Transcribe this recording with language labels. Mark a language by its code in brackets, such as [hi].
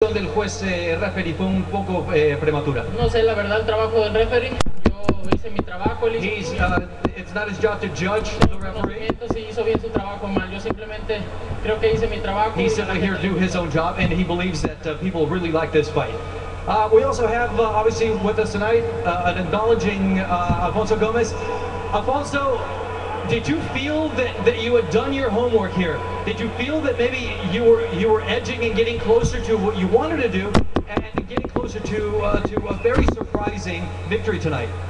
[es] decisión del juez referee fue un poco prematura. No sé, la verdad, el trabajo del referee. Yo hice mi trabajo. [en] It's not his job to judge the referee. [es] Si hizo bien su trabajo o mal. Yo simplemente creo que hice mi trabajo. [en] He's simply here to do his own job, and he believes that people really like this fight. We also have, obviously, with us tonight, an acknowledging Alfonso Gomez. Alfonso, did you feel that you had done your homework here? Did you feel that maybe you were edging and getting closer to what you wanted to do, and getting closer to a very surprising victory tonight?